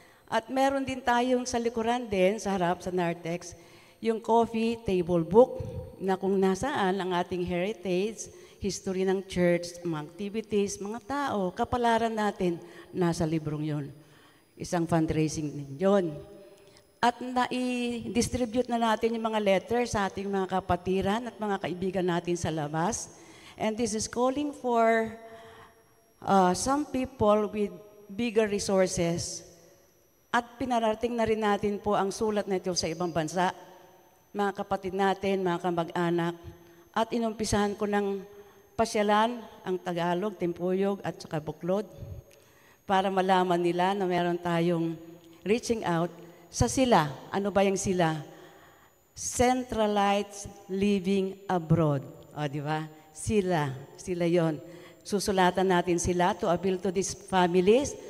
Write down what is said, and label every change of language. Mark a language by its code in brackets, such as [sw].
[tl] At meron din tayong sa likuran din, sa harap, sa Nartex, yung coffee table book na kung nasaan ang ating heritage, history ng church, mga activities, mga tao, kapalaran natin, nasa librong yon. Isang fundraising din yun. At nai-distribute na natin yung mga letters sa ating mga kapatiran at mga kaibigan natin sa labas. [en] And this is calling for some people with bigger resources. [tl] At pinarating na rin natin po ang sulat na ito sa ibang bansa, mga kapatid natin, mga kamag-anak. At inumpisahan ko ng pasyalan ang Tagalog, Timpuyog at saka Buklod para malaman nila na meron tayong reaching out sa sila. Ano ba yung sila? [en] Centralized Living Abroad. [tl] O, di ba? Sila yon. Susulatan natin sila [en] to appeal to these families.